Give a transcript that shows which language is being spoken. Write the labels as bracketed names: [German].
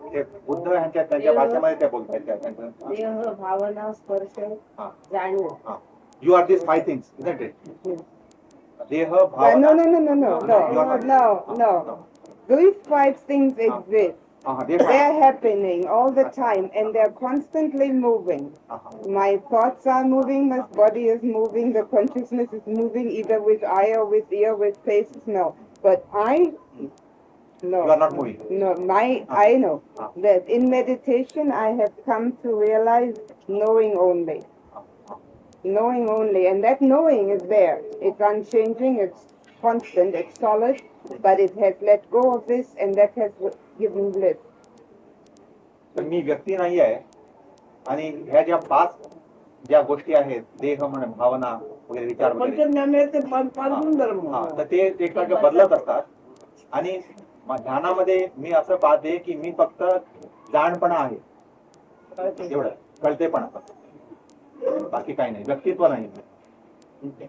[Marathi] ते बुद्ध यांच्या त्यांच्या भाषेमध्ये त्या बोलतात. देह, भावना, स्पर्श, जाणीव. [English] You are this 5 things, isn't it? [Marathi] देह, [English] No, [Marathi] Bhavana. [English] no. These 5 things exist. They're happening all the time and they're constantly moving. My thoughts are moving, my body is moving, the consciousness is moving either with eye or with ear, with face, no. But no. You are not moving. No, I know that in meditation I have come to realize knowing only. Knowing only, and that knowing is there. It's unchanging, it's constant, it's solid, but it has let go of this and that has given bliss. [Marathi] तर मी व्यक्ती नाही आहे आणि ह्या ज्या 5 ज्या गोष्टी आहेत, देह म्हणून भावना वगैरे विचार वगैरे, पंचज्ञानाचे 5 गुणधर्म. तर ते एकमेकांना बदलत असतात. आणि ध्यानामध्ये मी असं पाहते की मी फक्त जाणपणा आहे, एवढं कळतेपणा, बाकी काही नाही, व्यक्तित्व नाही.